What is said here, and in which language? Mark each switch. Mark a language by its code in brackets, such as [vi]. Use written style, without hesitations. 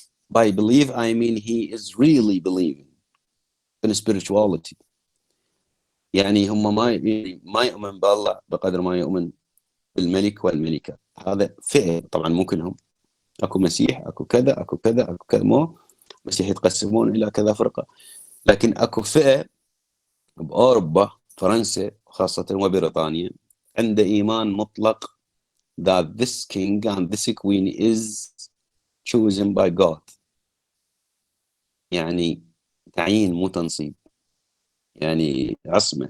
[en] By believe, I mean he is really believing in spirituality. [ar] يعني هم ما يؤمن بالله بقدر ما يؤمن بالملك والملكة. هذا فئة طبعا مو كلهم. اكو مسيح، اكو كذا، مو مسيح يتقسمون الى كذا فرقة. لكن اكو فئة بأوروبا، فرنسا خاصة وبريطانيا، عنده إيمان مطلق [en] that this king and this queen is chosen by God. [ar] يعني تعيين مو تنصيب. يعني عصمة.